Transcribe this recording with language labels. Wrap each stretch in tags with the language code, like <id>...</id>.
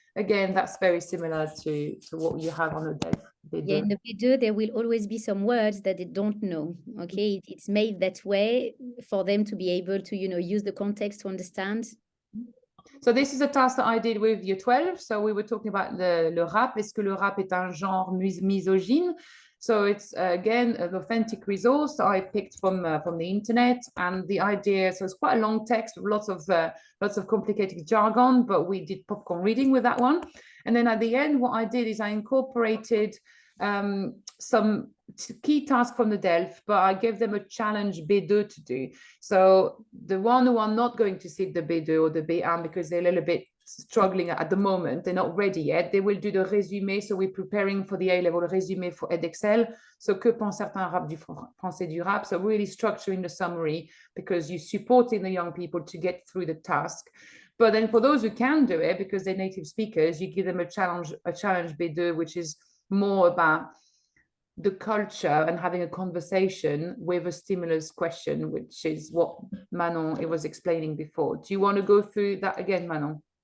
<en>Again, that's very similar to what you have on a DELF. Yeah, in the B2, there will always be some words that they don't know. Okay, it's made that way for them to be able to, you know, use the context to understand. So this is a task that I did with year 12. So we were talking about le rap.</en> <fr>Est-ce que le rap est un genre misogyne?</fr> <en>So it's again an authentic resource that I picked from the internet, and the idea. So it's quite a long text with lots of complicated jargon, but we did popcorn reading with that one. And then at the end, what I did is I incorporated some key tasks from the DELF, but I gave them a challenge B2 to do. So the one who are not going to sit the B2 or the B1 because they're a little bit struggling at the moment, they're not ready yet, they will do the résumé. So we're preparing for the A-level résumé for Edexcel.</en> <fr>So que pensent certains rap du français du rap?</fr> <en>So really structuring the summary, because you're supporting the young people to get through the task. But then for those who can do it, because they're native speakers, you give them a challenge B2, which is more about the culture and having a conversation with a stimulus question, which is what Manon was explaining before. Do you want to go through that again, Manon?</en>